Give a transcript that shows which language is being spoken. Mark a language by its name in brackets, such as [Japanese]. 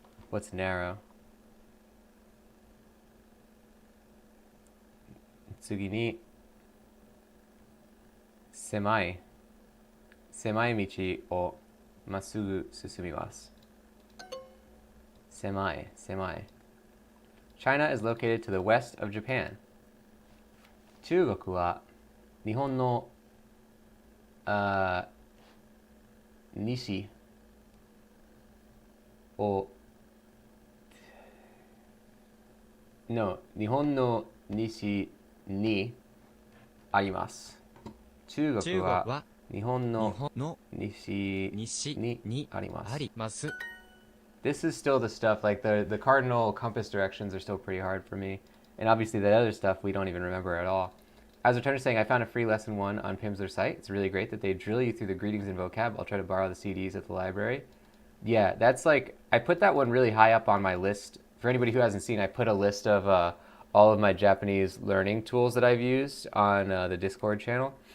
[English] What's narrow? [Japanese] 次に狭い道をまっすぐ進みます。狭い。 [English] China is located to the west of Japan. [Japanese] 中国は日本の西を日本の西にあります。中国は日本の西にあります。 [English] This is still the stuff, like the cardinal compass directions are still pretty hard for me. And obviously that other stuff we don't even remember at all. As Returner saying, I found a free lesson 1 on Pimsleur site. It's really great that they drill you through the greetings and vocab. I'll try to borrow the CDs at the library. Yeah, that's like, I put that one really high up on my list. For anybody who hasn't seen, I put a list of all of my Japanese learning tools that I've used on the Discord channel.